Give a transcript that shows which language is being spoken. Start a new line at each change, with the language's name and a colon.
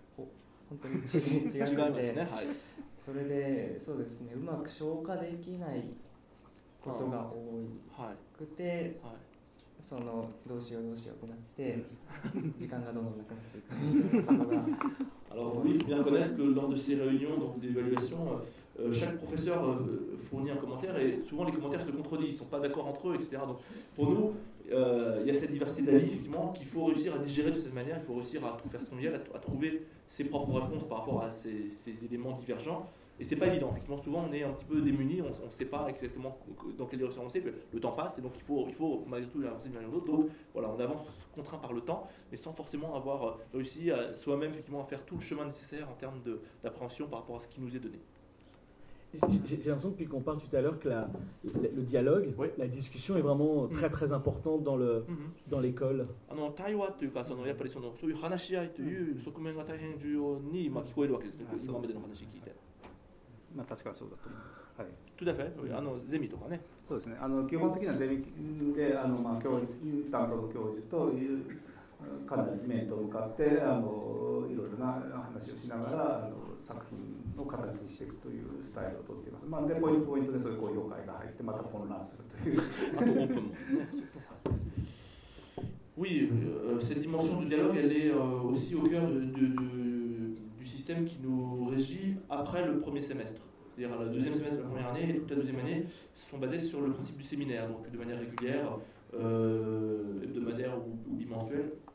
Japanese: 本当に違うので、ですね、はい、それで、そうですね、うまく消化できないことが多くて、はい、そのどうしようどうしようとなって、時間がどんどんなくなっていくことが。
French: Alors, oui, il faut bien connaître que lors de ces réunions, donc d'évaluation, chaque professeur fournit un commentaire et souvent les commentaires se contredisent, ils ne sont pas d'accord entre eux, etc. Donc pour nous, il y a cette diversité d'avis effectivement, qu'il faut réussir à digérer de cette manière, il faut réussir à faire son miel, à trouver ses propres réponses par rapport à ces éléments divergents. Et ce n'est pas évident, effectivement, souvent on est un petit peu démunis, on ne sait pas exactement dans quelle direction avancer, mais le temps passe et donc il faut malgré tout avancer d'une manière ou d'autre. Donc voilà, on avance contraint par le temps, mais sans forcément avoir réussi à soi-même effectivement à faire tout le chemin nécessaire en termes d'appréhension par rapport à ce qui nous est donné. J'ai l'impression depuis qu'on parle tout à l'heure que le dialogue, oui, la discussion est vraiment très très importante dans dans l'école.
Japanese: あの対話というかそのやっぱりそのそういう話し合いという側面が大変重要にまあ聞こえるわけですね。今までの話聞いて。まあ確かにそうだと思います。はい。
French: Tout à fait。
Japanese: あのゼミとかね。そうですね。あの基本的にはゼミで、あのまあ教員担当の教授というかなり面と向かってあのいろいろな話をしながら、あの作品の形にしていくというスタイルを取っています。まあ、でポイントポイントでそういう公表会が入ってまた混乱するという。あとオープンも。
French: Oui, cette dimension du dialogue, elle est aussi au cœur du système qui nous régit après le premier semestre. C'est-à-dire la deuxième semestre de la première année et toute la deuxième année sont basées sur le principe du séminaire, donc de manière régulière, hebdomadaire ou bimensuelle.